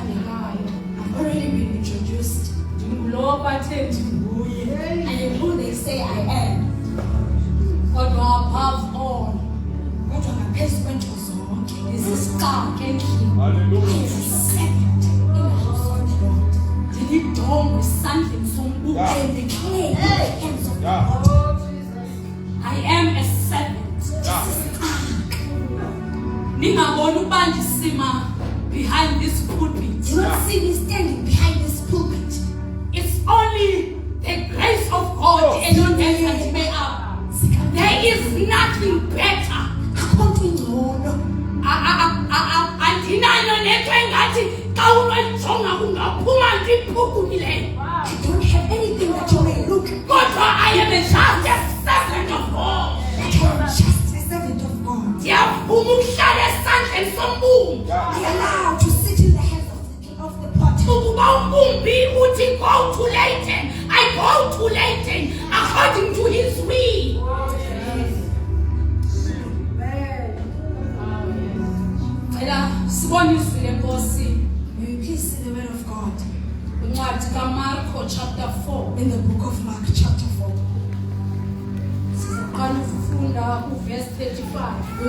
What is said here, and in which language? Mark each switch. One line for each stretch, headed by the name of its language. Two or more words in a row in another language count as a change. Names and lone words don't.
English: I've already been introduced.
Xhosa: Ndingulo bathe ndinguye.
English: I am who they say I am. Kodwa above all,
Xhosa: Kodwa ngaphezu kwento zonke, ndisisixaka endlini.
English: I am servant in the house of the Lord.
Xhosa: Ndilidongo esandleni sombuso.
English: I am the clay in the hands of the Lord. I am a servant.
Xhosa: Ningaboni ukuba ndisima
English: behind this pulpit. Do not see me standing behind this pulpit. It's only the grace of God alone that can make up. There is nothing better.
Xhosa: Akukho ingcono. Andinayo nento engathi xa unoyijonga kungaphuma nto iphucukileyo.
English: I don't have anything that you may look. Kodwa I am just a servant of God. But I am just a servant of God.
Xhosa: Ndiyavuma ukuhlala esandleni sombumbi.
English: I allow to sit in the hands of the potter.
Xhosa: Ukuba umbumbi uthi
English: go to Leighton, I go to Leighton according to his will.
Xhosa: Cela sibone izwi lenkosi
English: May you please see the word of God
Xhosa: kwincwadi kaMarko chapter 4.
English: in the book of Mark chapter 4.
Xhosa: Sizaqala ukufunda uverse 35.